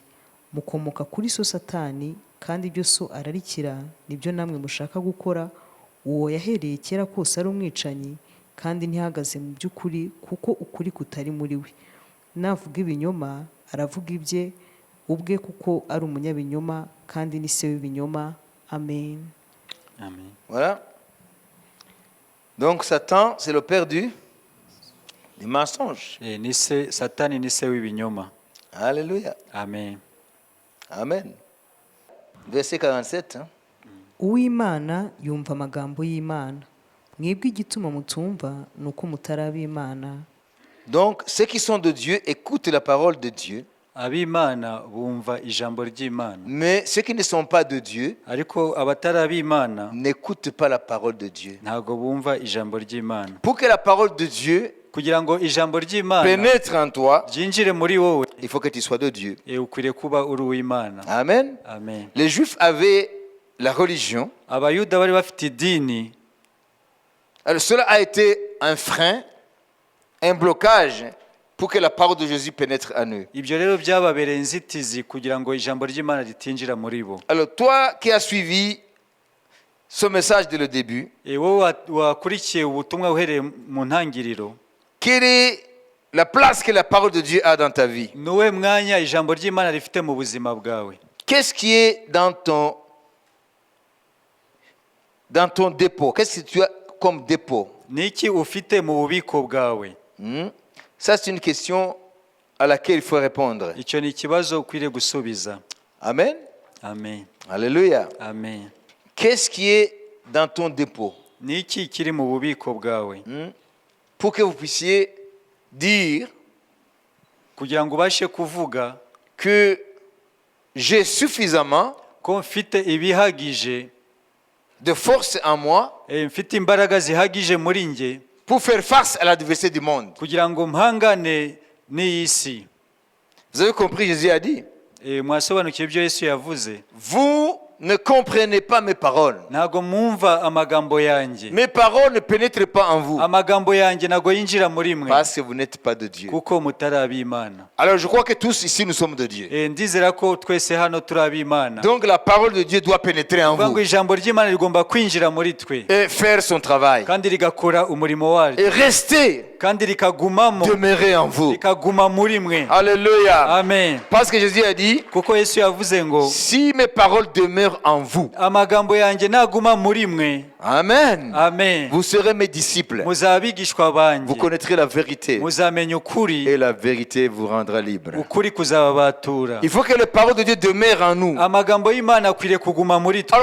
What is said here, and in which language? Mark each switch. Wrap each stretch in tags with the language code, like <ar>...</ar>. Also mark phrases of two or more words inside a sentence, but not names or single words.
<rw>Mukomoka kuri so Satani, kandi ibyo so ararikira nibyo namwe mushaka gukora. Uwo yahereye kera kose ari umwicanyi, kandi ntihagaze mu by'ukuri, kuko ukuri kutari muri we. navuga ibinyoma aravuga ibye ubwe kuko ari umunyabinyoma kandi ni se w'ibinyoma. Amen. Amen.</rw> <fr>Voilà. Donc Satan, c'est le père du mensonge.</fr> <rw>Ni se Satani ni se w'ibinyoma.</rw> <fr>Alléluia. Amen. Amen. Verset 47. Hein?</fr> <rw>Uw'Imana yumva amagambo y'Imana, mwebwe igituma mutumva ni uko mutari ab'Imana.</rw> <fr>Donc ceux qui sont de Dieu écoutent la parole de Dieu.</fr> <rw>Ab'Imana bumva ijambo ry'Imana.</rw> <fr>Mais ceux qui ne sont pas de Dieu</fr> <rw>Ariko abatari ab'Imana</rw> <fr>n'écoutent pas la parole de Dieu.</fr> <rw>ntago bumva ijambo ry'Imana.</rw> <fr>Pour que la parole de Dieu</fr> <rw>Kugira ngo ijambo ry'Imana</rw> <fr>pénètre en toi,</fr> <rw>ryinjire muri wowe,</rw> <fr>il faut que tu sois de Dieu.</fr> <rw>ukwiriye kuba uri uw'Imana. Amen. Amen.</rw> <fr>Les Juifs avaient la religion.</fr> <rw>Abayuda bari bafite idini,</rw> <fr>Alors cela a été un frein, un blocage pour que la parole de Jésus pénètre en eux.</fr> <rw>ibyo rero byababereye inzitizi kugira ngo ijambo ry'Imana ritinjira muri bo.</rw> <fr>Alors toi qui as suivi ce message dès le début,</fr> <rw>Wowe wakurikiye ubutumwa uhereye mu ntangiriro,</rw> <fr>quelle est la place que la parole de Dieu a dans ta vie?</fr> <rw>nuwe mwanya ijambo ry'Imana rifite mu buzima bwawe?</rw> <fr>Qu'est-ce qui est dans ton dépôt? Qu'est-ce que tu as comme dépôt?</fr> <rw>Niki ufite mu bubiko bwawe?</rw> <fr>Ça, c'est une question à laquelle il faut répondre.</fr> <rw>Icyo ni ikibazo ukwiriye gusubiza. Amen. Amen. Alléluia. Amen.</rw> <fr>Qu'est-ce qui est dans ton dépôt?</fr> <rw>Niki kiri mu bubiko bwawe?</rw> <fr>Pour que vous puissiez dire</fr> <rw>Kugira ngo ubashe kuvuga</rw> <fr>que j'ai suffisamment</fr> <rw>ko mfite ibihagije,</rw> <fr>de force en moi</fr> <rw>mfite imbaraga zihagije muri nge</rw> <fr>pour faire face à l'adversité du monde.</fr> <rw>kugira ngo mpangane n'iyi si.</rw> <fr>Vous avez compris, Jésus a dit,</fr> <rw>Mwasobanukiwe ibyo Yesu yavuze?</rw> <fr>vous ne comprenez pas mes paroles.</fr> <rw>Ntago mwumva amagambo yanjye.</rw> <fr>Mes paroles ne pénètrent pas en vous</fr> <rw>Amagambo yanjye ntago yinjira muri mwe</rw> <fr>parce que vous n'êtes pas de Dieu.</fr> <rw>kuko mutari ab'Imana.</rw> <fr>Alors je crois que tous ici nous sommes de Dieu.</fr> <rw>Ndizera ko twese hano turi ab'Imana.</rw> <fr>Donc la parole de Dieu doit pénétrer en</fr> <rw>Ngo</rw> <fr>vous</fr> <rw>ijambo ry'Imana rigomba kwinjira muri twe</rw> <fr>et faire son travail.</fr> <rw>kandi rigakora umurimo waryo</rw> <fr>Et rester,</fr> <rw>kandi rikagumamo,</rw> <fr>demeurer en vous.</fr> <rw>rikaguma muri mwe. Alléluia. Amen.</rw> <fr>Parce que Jésus a dit,</fr> <rw>Kuko Yesu yavuze ngo</rw> <fr>si mes paroles demeurent en vous,</fr> <rw>amagambo yanjye naguma muri mwe, Amen, amen,</rw> <fr>vous serez mes disciples.</fr> <rw>muzaba abigishwa</rw> <fr>Vous</fr> <rw>banjye,</rw> <fr>connaîtrez la vérité</fr> <rw>muzamenya ukuri,</rw> <fr>et la vérité vous rendra libre.</fr> <rw>ukuri kuzababatura.</rw> <fr>Il faut que les paroles de Dieu demeurent en nous.</fr> <rw>Amagambo y'Imana akwiriye kuguma muri twe.</rw>